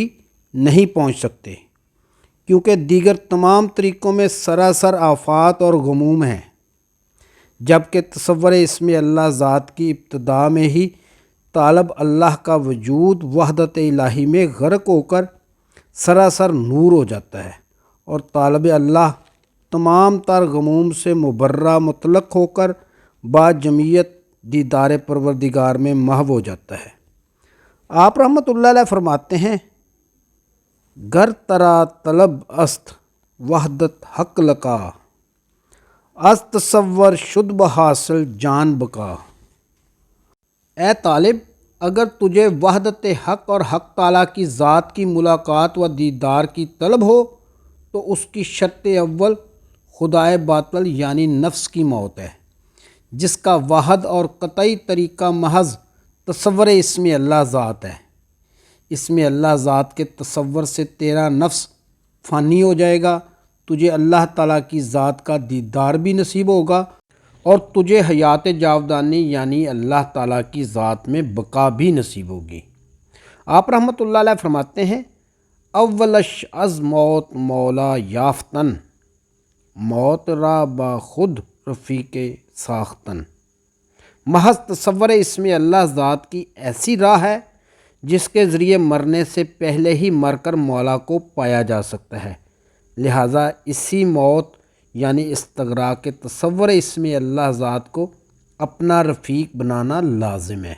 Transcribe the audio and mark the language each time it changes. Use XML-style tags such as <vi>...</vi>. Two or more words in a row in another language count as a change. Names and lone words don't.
<ur>نہیں پہنچ سکتے، کیونکہ دیگر تمام طریقوں میں سراسر آفات اور غموم ہیں، جبکہ تصور اسم اللہ ذات کی ابتدا میں ہی طالب اللہ کا وجود وحدت الہی میں غرق ہو کر سراسر نور ہو جاتا ہے اور طالب اللہ تمام تر غموم سے مبرہ مطلق ہو کر با جمعیت دیدار پروردگار میں محو ہو جاتا ہے۔ آپ رحمۃ اللہ علیہ فرماتے ہیں،</ur> <fa>گر ترا طلب است وحدت حق لقا، از تصور شد بحاصل جان بقا۔</fa> <ur>اے طالب، اگر تجھے وحدت حق اور حق تعالیٰ کی ذات کی ملاقات و دیدار کی طلب ہو تو اس کی شرط اول خدائے باطل یعنی نفس کی موت ہے، جس کا واحد اور قطعی طریقہ محض تصور اسم اللہ ذات ہے۔ اسم اللہ ذات کے تصور سے تیرا نفس فانی ہو جائے گا، تجھے اللہ تعالیٰ کی ذات کا دیدار بھی نصیب ہوگا اور تجھے حیات جاودانی یعنی اللہ تعالیٰ کی ذات میں بقا بھی نصیب ہوگی۔ آپ رحمۃ اللہ علیہ فرماتے ہیں،</ur> <fa>اولش از موت مولا یافتن، موت را با خود رفیق ساختن۔</fa> <ur>محض تصور اسم اللہ ذات کی ایسی راہ ہے جس کے ذریعے مرنے سے پہلے ہی مر کر مولا کو پایا جا سکتا ہے، لہٰذا اسی موت یعنی استغراق کے تصور اسم اللہ ذات کو اپنا رفیق بنانا لازم ہے۔</ur>